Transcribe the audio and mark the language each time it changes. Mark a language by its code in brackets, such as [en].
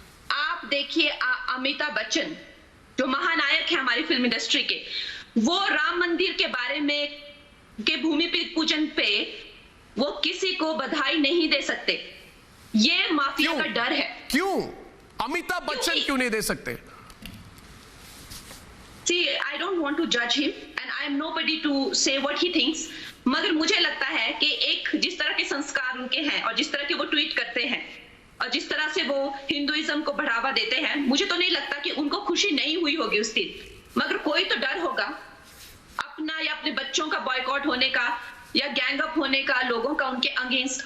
[hi] आप देखिए, अमिताभ बच्चन जो महानायक है हमारी फिल्म इंडस्ट्री के, वो राम मंदिर के बारे में के भूमि पूजन पे वो किसी को बधाई नहीं दे सकते। ये माफिया का डर है। क्यों अमिताभ बच्चन क्यों नहीं दे सकते? [en] See, I don't want to judge him and I am nobody to say what he thinks. [hi] मगर मुझे लगता है कि एक जिस तरह के संस्कार उनके हैं और जिस तरह के वो ट्वीट करते हैं और जिस तरह से वो हिंदुइज्म को बढ़ावा देते हैं, मुझे तो नहीं लगता कि उनको खुशी नहीं हुई होगी उस दिन। मगर कोई तो डर होगा अपना या अपने बच्चों का बॉयकॉट होने का या गैंग अप होने का, लोगों का उनके अगेंस्ट।